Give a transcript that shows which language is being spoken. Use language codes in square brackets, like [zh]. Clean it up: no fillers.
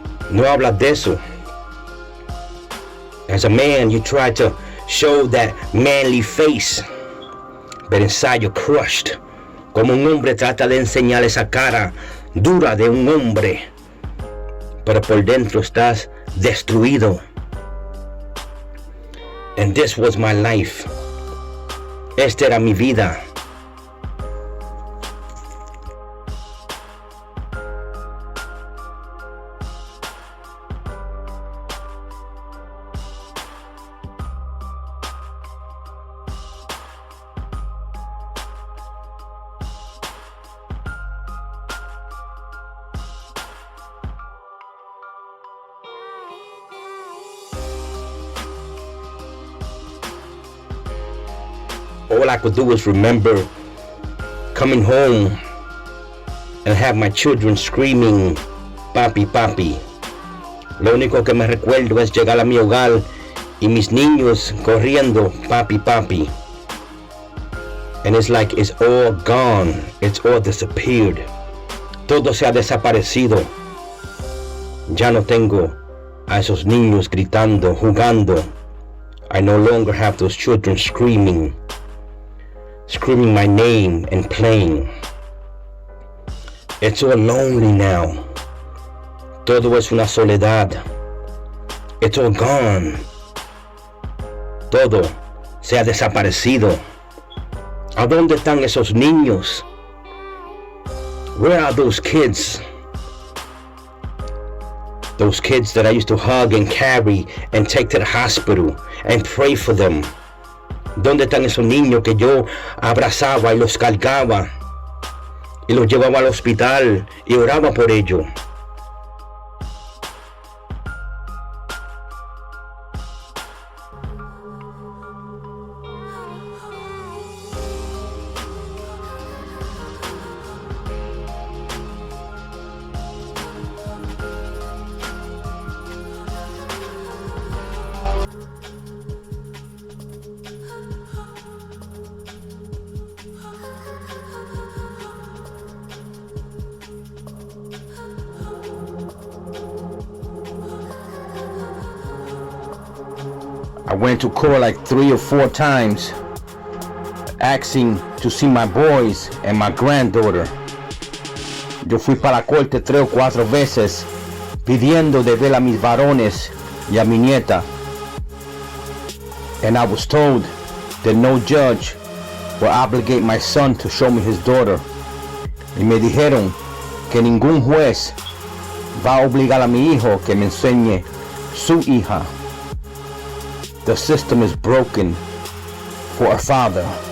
[es] No habla de eso. [en] As a man, you try to show that manly face, but inside you're crushed. [es] Como un hombre trata de enseñar esa cara dura de un hombre, pero por dentro estás destruido. [en] And this was my life. [es] Esta era mi vida. [en] All I could do was remember coming home and have my children screaming, papi, papi. [es] Lo único que me recuerdo es llegar a mi hogar y mis niños corriendo, papi, papi. [en] And it's like it's all gone. It's all disappeared. [es] Todo se ha desaparecido. Ya no tengo a esos niños gritando, jugando. [en] I no longer have those children screaming my name and playing. It's all lonely now. [es] Todo es una soledad. [en] It's all gone. [es] Todo se ha desaparecido. ¿A dónde están esos niños? [en] Where are those kids? Those kids that I used to hug and carry and take to the hospital and pray for them. [es] ¿Dónde están esos niños que yo abrazaba y los cargaba y los llevaba al hospital y oraba por ellos? [en] I went to court like 3 or 4 times asking to see my boys and my granddaughter. [es] Yo fui para la corte 3 o 4 veces pidiendo de ver a mis varones y a mi nieta. [en] And I was told that no judge will obligate my son to show me his daughter. [es] Y me dijeron que ningún juez va a obligar a mi hijo que me enseñe su hija. [en] The system is broken for a father.